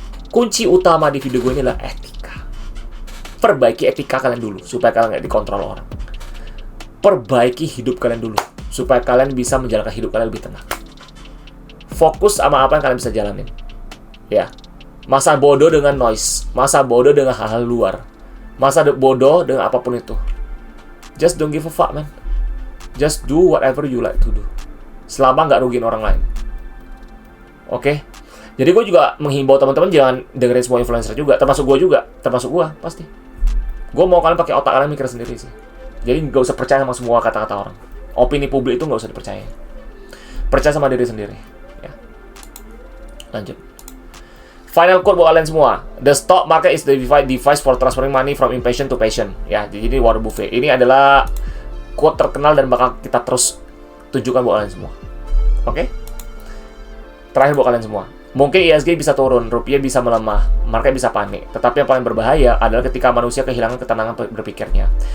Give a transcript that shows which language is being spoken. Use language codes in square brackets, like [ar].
[id] Kunci utama di video gue ini adalah etika. Perbaiki etika kalian dulu, supaya kalian nggak dikontrol orang. Perbaiki hidup kalian dulu, supaya kalian bisa menjalankan hidup kalian lebih tenang. Fokus sama apa yang kalian bisa jalanin. Ya. Masa bodoh dengan noise, masa bodoh dengan hal-hal luar, masa bodoh dengan apapun itu. [en] Just don't give a fuck, man. Just do whatever you like to do. [id] Selama nggak rugiin orang lain. Oke? Jadi gue juga menghimbau teman-teman jangan dengerin semua influencer juga. Termasuk gue juga. Termasuk gue, pasti. Gue mau kalian pakai otak kalian mikir sendiri sih. Jadi nggak usah percaya sama semua kata-kata orang. Opini publik itu nggak usah dipercaya. Percaya sama diri sendiri. Ya. Lanjut. [en] Final quote [id] buat kalian semua. [en] The stock market is the device for transferring money from impatient to patient. [id] Ya, jadi ini Warren Buffett. Ini adalah quote terkenal dan bakal kita terus tunjukkan buat kalian semua. Oke? Terakhir buat kalian semua. Mungkin ISG bisa turun, rupiah bisa melemah, market bisa panik. Tetapi yang paling berbahaya adalah ketika manusia kehilangan ketenangan berpikirnya.